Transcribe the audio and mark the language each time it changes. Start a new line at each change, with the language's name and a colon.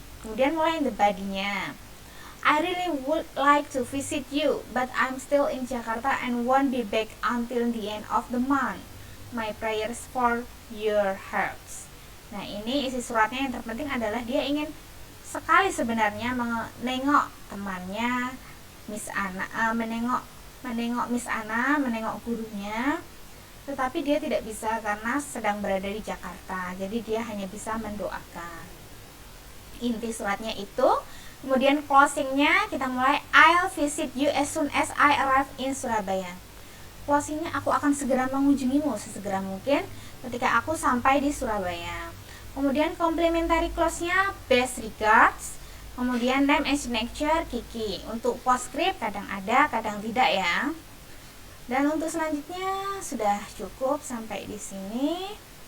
Indonesian: Kemudian mulai the body-nya.
English: I really would like to visit you, but I'm still in Jakarta and won't be back until the end of the month. My prayers for your hearts.
Indonesian: Nah, ini isi suratnya yang terpenting adalah dia ingin sekali sebenarnya menengok temannya Miss Anna, menengok Miss Anna, menengok gurunya, tetapi dia tidak bisa karena sedang berada di Jakarta. Jadi dia hanya bisa mendoakan. Inti suratnya itu. Kemudian closingnya kita mulai,
English: I'll visit you as soon as I arrive in Surabaya.
Indonesian: Closingnya, aku akan segera mengunjungimu sesegera mungkin ketika aku sampai di Surabaya. Kemudian complementary close-nya,
English: best regards.
Indonesian: Kemudian
English: name and signature
Indonesian: Kiki. Untuk postscript kadang ada, kadang tidak ya. Dan untuk selanjutnya sudah cukup sampai di sini.